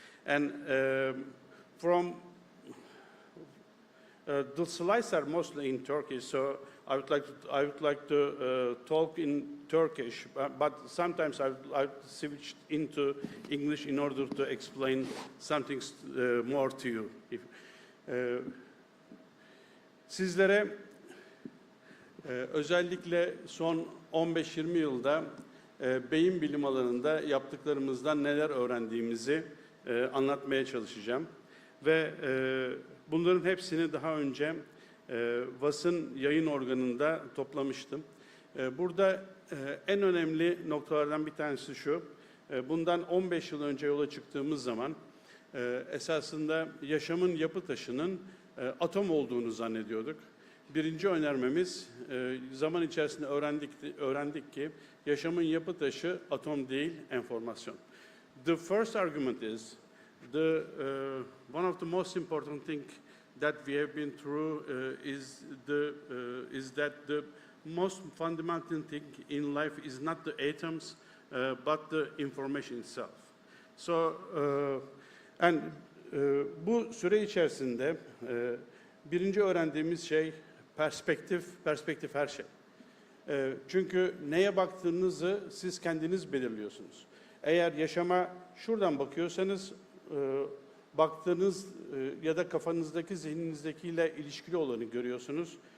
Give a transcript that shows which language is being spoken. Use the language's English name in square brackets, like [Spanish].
[English] And the slides are mostly in Turkish, so I would like to talk in Turkish, but sometimes I've switched into English in order to explain something more to you. [Turkish] Sizlere özellikle son 15-20 yılda beyin bilim alanında yaptıklarımızdan neler öğrendiğimizi anlatmaya çalışacağım. Ve bunların hepsini daha önce VAS'ın yayın organında toplamıştım. Burada en önemli noktalardan bir tanesi şu, bundan 15 yıl önce yola çıktığımız zaman esasında yaşamın yapı taşının atom olduğunu zannediyorduk. Birinci önermemiz, zaman içerisinde öğrendik ki yaşamın yapı taşı atom değil, enformasyon. [English] The first argument is, one of the most important thing that we have been through is that the most fundamental thing in life is not the atoms, but the information itself. [Turkish] So, bu süre içerisinde birinci öğrendiğimiz şey perspektif her şey. Çünkü neye baktığınızı siz kendiniz belirliyorsunuz. Eğer yaşama şuradan bakıyorsanız, baktığınız ya da kafanızdaki zihninizdekiyle ilişkili olanı görüyorsunuz.